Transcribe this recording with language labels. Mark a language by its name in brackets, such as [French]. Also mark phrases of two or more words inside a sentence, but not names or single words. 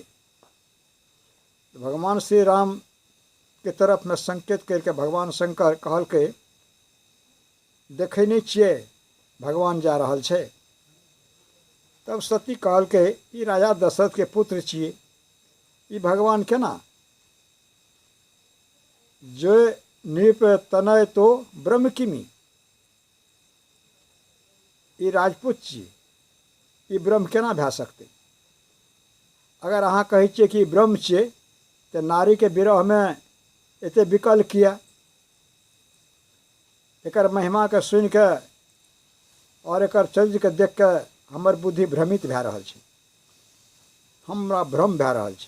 [Maithili] भगवान श्री राम के तरफ में संकेत करके भगवान शंकर कहलकै, देखै नहीं छियै भगवान जा रहल छै। तब सती कहलकै, ई राजा दशरथ के पुत्र छियै, ई भगवान केना? [Awadhi] जो नृप तनय तो ब्रह्म किमी, [Maithili] ई राजपूत छियै, ई ब्रह्म केना भए सकतै? अगर अहाँ कहै छियै कि ब्रह्म छियै तो नारी के विरह में एते विकल किया? एकर महिमा के सुन के और एकर चरित्र के देख के हमर बुद्धि भ्रमित भए रहल छै, हमरा भ्रम भए रहल छै।